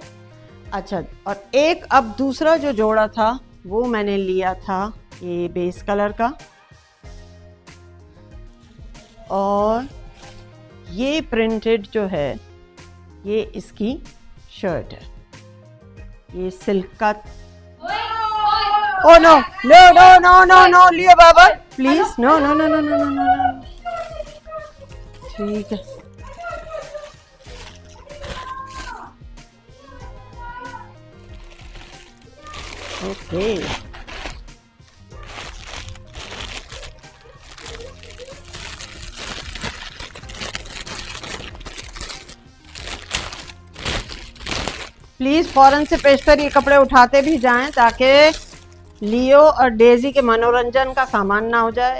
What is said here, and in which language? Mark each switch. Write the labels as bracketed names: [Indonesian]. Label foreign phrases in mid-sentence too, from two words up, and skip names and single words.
[Hindi] अच्छा, और एक अब दूसरा जो जोड़ा था वो मैंने लिया था ये [English] base color [Hindi] का, और ये प्रिंटेड जो है ये इसकी शर्ट है, ये सिल्क का। [English] Oh no, no, no, no, no, no, [Hindi] लियो बाबा, प्लीज, [English] no, no, no, no, no, no, no, no, [Hindi] ठीक है। [English] okay, please [Hindi] फौरन से पेशतर ये कपड़े उठाते भी जाएं ताकि लियो और डेजी के मनोरंजन का सामान ना हो जाए।